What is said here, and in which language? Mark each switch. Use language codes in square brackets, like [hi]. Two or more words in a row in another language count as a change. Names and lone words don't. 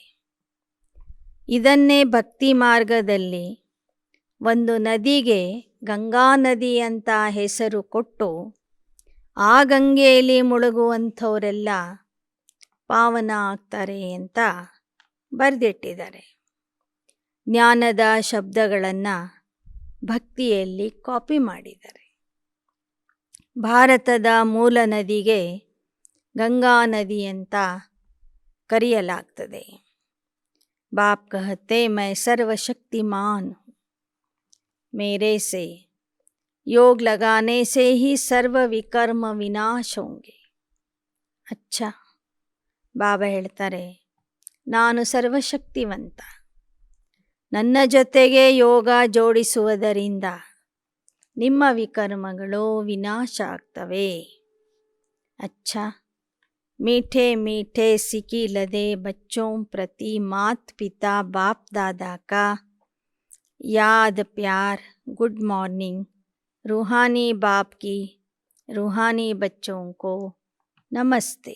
[kn] ಇದನ್ನೇ ಭಕ್ತಿ ಮಾರ್ಗದಲ್ಲಿ ಒಂದು ನದಿಗೆ ಗಂಗಾ ನದಿ ಅಂತ ಹೆಸರು ಕೊಟ್ಟು ಆ ಗಂಗೆಯಲ್ಲಿ ಮುಳುಗುವಂಥವರೆಲ್ಲ ಪಾವನ ಆಗ್ತಾರೆ ಅಂತ ಬರೆದಿಟ್ಟಿದ್ದಾರೆ. ಜ್ಞಾನದ ಶಬ್ದಗಳನ್ನು ಭಕ್ತಿಯಲ್ಲಿ ಕಾಪಿ ಮಾಡಿದ್ದಾರೆ. ಭಾರತದ ಮೂಲ ನದಿಗೆ ಗಂಗಾ ನದಿ ಅಂತ ಕರೆಯಲಾಗ್ತದೆ. [hi] बाप कहते मैं सर्वशक्तिमान हूँ, मेरे से योग लगाने से ही सर्व विकर्म ವಿನಾಶ होंगे. [kn] ಅಚ್ಚಾ, ಬಾಬಾ ಹೇಳ್ತಾರೆ, ನಾನು ಸರ್ವಶಕ್ತಿವಂತ. ನನ್ನ ಜೊತೆಗೆ ಯೋಗ ಜೋಡಿಸುವುದರಿಂದ ನಿಮ್ಮ ವಿಕರ್ಮಗಳು ವಿನಾಶ ಆಗ್ತವೆ. [hi] अच्छा, मीठे मीठे सिकी लदे बच्चों प्रति मात पिता बाप दादा का याद प्यार. [en] good morning. [hi] रूहानी बाप की रूहानी बच्चों को नमस्ते.